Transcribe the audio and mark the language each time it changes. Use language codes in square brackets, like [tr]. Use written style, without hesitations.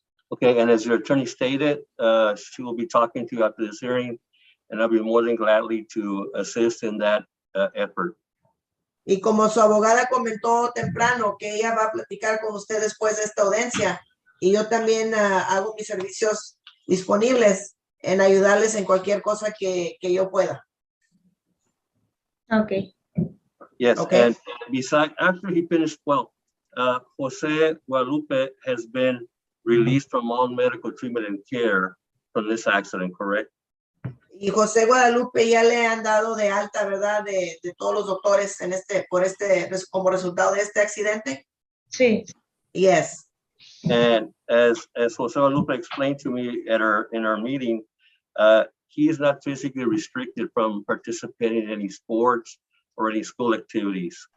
[en] Okay, and as your attorney stated, she will be talking to you after this hearing, and I'll be more than gladly to assist in that effort. [es] Y como su abogada comentó temprano que ella va a platicar con usted después de esta audiencia, y yo también hago mis servicios disponibles en ayudarles en cualquier cosa que yo pueda. [en] Ok, Yes, Okay. and besides, after he finished, Jose Guadalupe has been released from all medical treatment and care from this accident, correct? [es] Y José Guadalupe ya le han dado de alta, ¿verdad? De todos los doctores como resultado de este accidente. sí, [en] Yes. And as Jose Guadalupe explained to me in our meeting, he is not physically restricted from participating in any sports or any school activities.